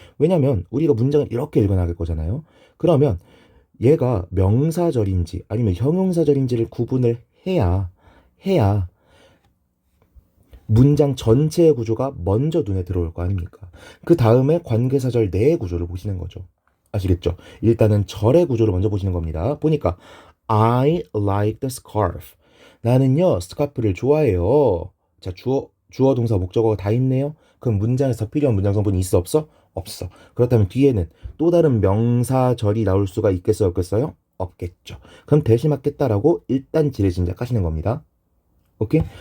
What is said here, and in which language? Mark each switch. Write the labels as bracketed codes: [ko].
[ko] 왜냐면 우리가 문장을 이렇게 읽어나갈 거잖아요. 그러면 얘가 명사절인지 아니면 형용사절인지를 구분을 해야 문장 전체의 구조가 먼저 눈에 들어올 거 아닙니까? 그 다음에 관계사절 내의 구조를 보시는 거죠. 아시겠죠? 일단은 절의 구조를 먼저 보시는 겁니다. 보니까 [en] I like the scarf. [ko] 나는요 스카프를 좋아해요. 자, 주어 동사 목적어가 다 있네요. 그럼 문장에서 필요한 문장 성분이 있어 없어? 없어. 그렇다면 뒤에는 또 다른 명사절이 나올 수가 있겠어요 없겠어요? 없겠죠. 그럼 대신 맞겠다라고 일단 지레짐작하시는 겁니다. 오케이?